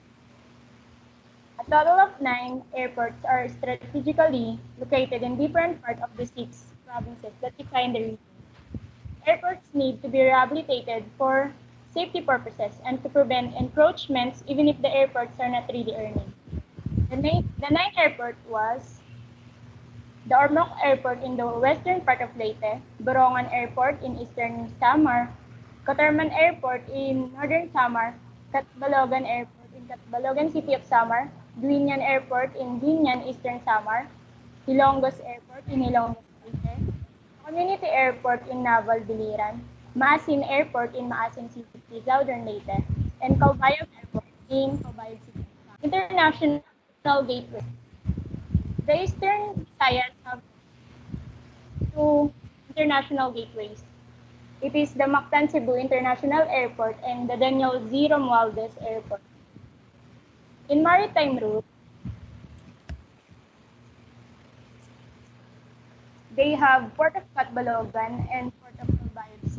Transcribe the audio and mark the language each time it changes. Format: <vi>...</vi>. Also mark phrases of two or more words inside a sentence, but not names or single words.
<en>A total of 9 airports are strategically located in different parts of the 6 provinces that define the region. Airports need to be rehabilitated for safety purposes and to prevent encroachments even if the airports are not really earning. The ninth airport was the Ormoc Airport in the western part of Leyte, Borongan Airport in eastern Samar, Catarman Airport in northern Samar, Catbalogan Airport in Catbalogan City of Samar, Duinian Airport in Duinian, eastern Samar, Hilongos Airport in Hilongos, Leyte, Community Airport in Naval, Biliran, Maasin Airport in Maasin City, southern Leyte, and Calbayog Airport in Calbayog City. International Gateway. The Eastern Visayas have two international gateways. It is the Mactan Cebu International Airport and the Daniel Z. Romualdez Airport. In maritime route, they have Port of Catbalogan and Port of Calbayog City.</en>